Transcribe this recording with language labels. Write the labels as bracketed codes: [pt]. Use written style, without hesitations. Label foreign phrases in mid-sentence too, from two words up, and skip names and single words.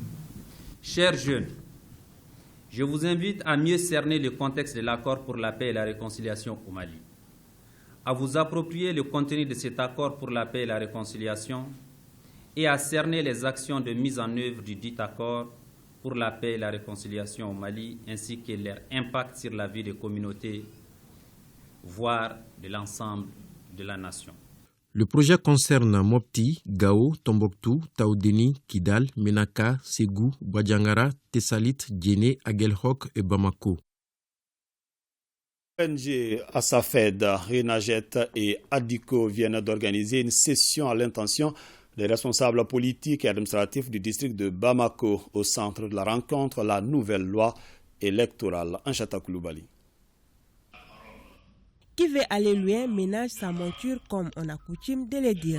[fr] Chers jeunes, je vous invite à mieux cerner le contexte de l'accord pour la paix et la réconciliation au Mali, à vous approprier le contenu de cet accord pour la paix et la réconciliation et à cerner les actions de mise en œuvre du dit accord pour la paix et la réconciliation au Mali, ainsi que leur impact sur la vie des communautés, voire de l'ensemble de la nation. Le projet concerne Mopti, Gao, Tombouctou, Taoudéni, Kidal, Menaka, Ségou, Badiangara, Tessalit, Djéné, Aguelhok et Bamako. ONG Asafed, Renajet et Adiko viennent d'organiser une session à l'intention des responsables politiques et administratifs du district de Bamako au centre de la rencontre, la nouvelle loi électorale. Anchata Koulibaly. Qui veut aller loin ménage sa monture comme on a coutume de le dire.